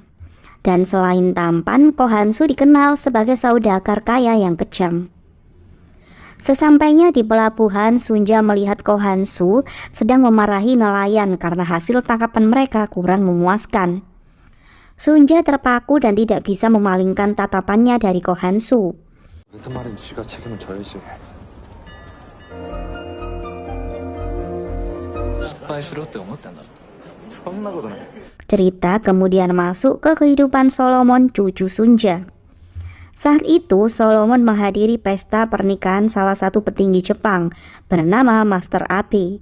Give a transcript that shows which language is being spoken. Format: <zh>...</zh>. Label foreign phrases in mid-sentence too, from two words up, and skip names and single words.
<id>Dan selain tampan, Ko Han Su dikenal sebagai saudagar kaya yang kejam. Sesampainya di pelabuhan, Sunja melihat Ko Han Su sedang memarahi nelayan karena hasil tangkapan mereka kurang memuaskan. Sunja terpaku dan tidak bisa memalingkan tatapannya dari Ko Han Su.</id> <ko>무슨 말인지 지가 책임을 져야지.</ko> <id>Cerita kemudian masuk ke kehidupan Solomon, cucu Sunja. Saat itu Solomon menghadiri pesta pernikahan salah satu petinggi Jepang bernama Master Abe.</id>